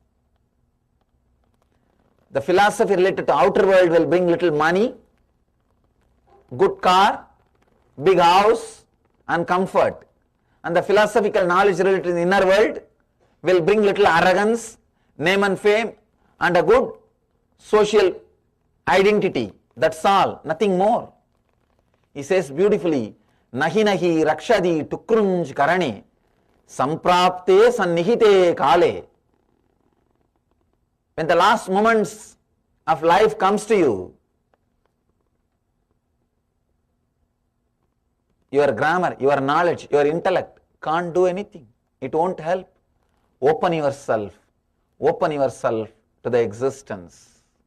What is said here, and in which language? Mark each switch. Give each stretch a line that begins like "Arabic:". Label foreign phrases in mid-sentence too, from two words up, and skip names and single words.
English: The philosophy related to outer world will bring little money, good car, big house and comfort. And the philosophical knowledge related to the inner world will bring little arrogance, name and fame and a good social identity. That's all, nothing more. He says beautifully,
Sanskrit: नहि नहि रक्षति डुकृञ्करणे, सम्प्राप्ते सन्निहिते काले.
English: When the last moments of life comes to you, your grammar, your knowledge, your intellect can't do anything. It won't help. Open yourself to the existence.